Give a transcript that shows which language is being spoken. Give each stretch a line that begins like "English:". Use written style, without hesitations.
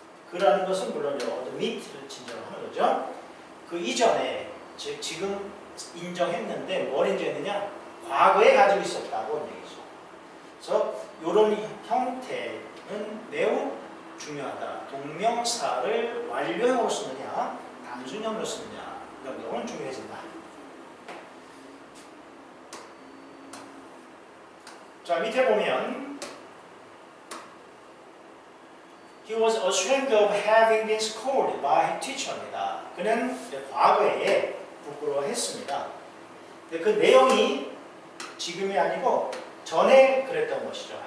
Korean: 그라는 것은 물론 admit를 진정하는 거죠. 그 이전에, 즉 지금 인정했는데 뭘 인정했느냐? 과거에 가지고 있었다고 얘기죠. 그래서 이런 형태는 매우 중요하다. 동명사를 완료형으로 쓰느냐, 단순형으로 쓰느냐, 이런 경우는 중요해진다. 자, 밑에 보면
English: He was ashamed of having been scolded by his teacher
Korean: 입니다. 그는 과거에 부끄러워했습니다. 근데 그 내용이 지금이 아니고 전에 그랬던 것이죠.